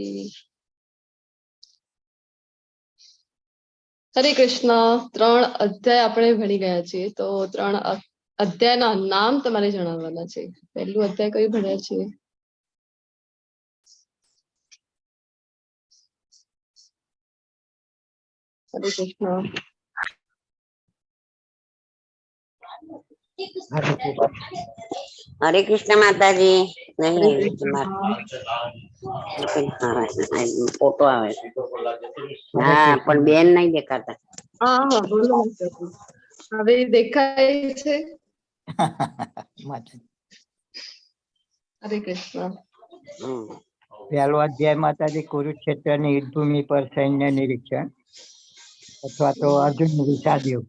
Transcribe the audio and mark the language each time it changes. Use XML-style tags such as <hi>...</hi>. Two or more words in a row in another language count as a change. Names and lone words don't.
<gu>હરે કૃષ્ણ. 3 અધ્યાય આપણે ભણી ગયા છીએ, તો 3 અધ્યાયના નામ તમારે જણાવવાના છે. પહેલું અધ્યાય કયું ભણ્યા છીએ? હરે કૃષ્ણ. હરે કૃષ્ણ માતા જી. નહીં હરે ફોટો આવે હાં પણ બેન નહીં દેખાતા. હા હા, બોલો. હવે દેખાય છે? માતાજી. હરે કૃષ્ણ. પહેલો અધ્યાય માતાજી કુરુક્ષેત્રની યુદ્ધભૂમિ પર સૈન્ય નિરીક્ષણ અથવા તો અર્જુન વિષાદ યુદ્ધ.</gu>